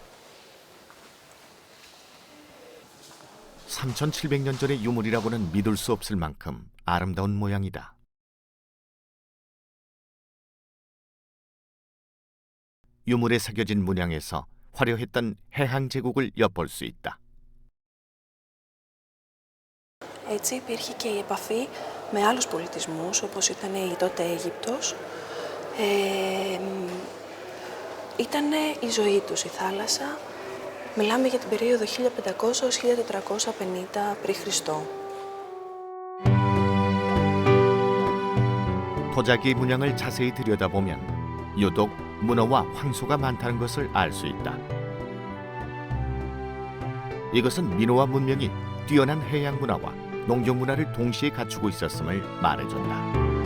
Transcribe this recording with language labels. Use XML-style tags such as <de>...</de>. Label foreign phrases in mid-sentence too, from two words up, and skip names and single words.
<ko>3700년 전의 유물이라고는 믿을 수 없을 만큼 아름다운 모양이다. 유물에 새겨진 문양에서 화려했던 해항 제국을 엿볼 수 있다.</ko> <el>Έτσι υπήρχε και η επαφή με άλλους πολιτισμούς, όπως ήταν η τότε Αίγυπτος. Ήταν η ζωή τους, η θάλασσα. Μιλάμε για την περίοδο 1500 έως 1450 π.Χ.</el> <ko>도자기 문양을 자세히 들여다보면 유독 문어와 황소가 많다는 것을 알 수 있다. 이것은 민호와 문명이 뛰어난 해양 문화와 농경 문화를 동시에 갖추고 있었음을 말해준다.</ko>